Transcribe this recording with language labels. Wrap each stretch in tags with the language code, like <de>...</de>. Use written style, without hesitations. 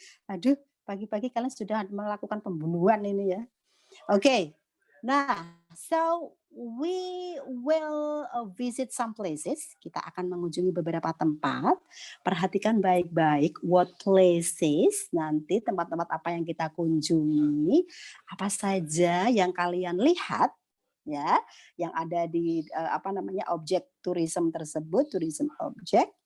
<id>Aduh, pagi-pagi kalian sudah melakukan pembunuhan ini ya. Oke.</id> <en>Nah, so we will visit some places.</en> <id>Kita akan mengunjungi beberapa tempat. Perhatikan baik-baik</id> <en>what places,</en> <id>nanti tempat-tempat apa yang kita kunjungi, apa saja yang kalian lihat ya, yang ada di objek tourism tersebut, tourism object.</id>